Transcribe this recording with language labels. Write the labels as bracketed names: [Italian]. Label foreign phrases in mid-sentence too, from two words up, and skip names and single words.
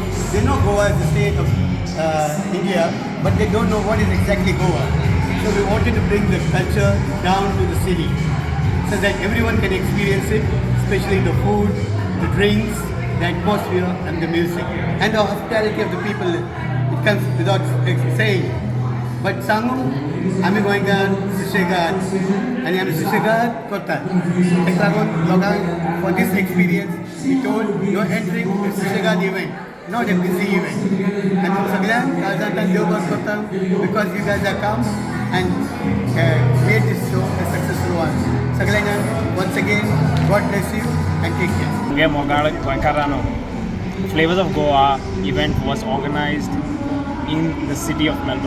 [English] They know Goa is the state of India, but they don't know what is exactly Goa. So we wanted to bring the culture down to the city so that everyone can experience it, especially the food, the drinks, the atmosphere and the music and the hospitality of the people. It comes without saying. But Sangu, [Konkani] आम्ही गोंयकार सुशेगाद आणि आम्ही सुशेगाद करतात. ताका लागून लोकांक [English] for this experience we told you are entering a Susegad event, not a busy event. And [Konkani] तुम सगळ्यांक काळजांतल्यान देव बरें करता [English] because you guys have come and made this show a successful one. सगळ्यांक once again God bless you and take care. [Konkani] Ge Mogal Goinkarano. [English] Flavors of Goa event was organized in the city of Melbourne.